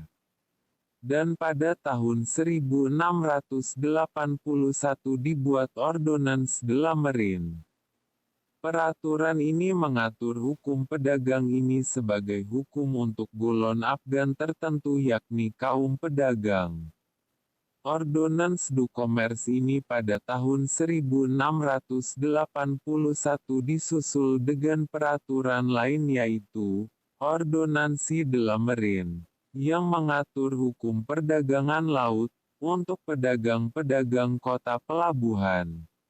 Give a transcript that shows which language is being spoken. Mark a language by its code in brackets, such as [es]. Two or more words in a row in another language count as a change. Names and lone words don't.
[id] Dan pada tahun 1681 dibuat Ordonnance de la Marine. Peraturan ini mengatur hukum pedagang ini sebagai hukum untuk golongan Afgan tertentu yakni kaum pedagang. Ordonnance du Commerce ini pada tahun 1681 disusul dengan peraturan lain yaitu Ordonnance de la Marine, yang mengatur hukum perdagangan laut, untuk pedagang-pedagang kota pelabuhan.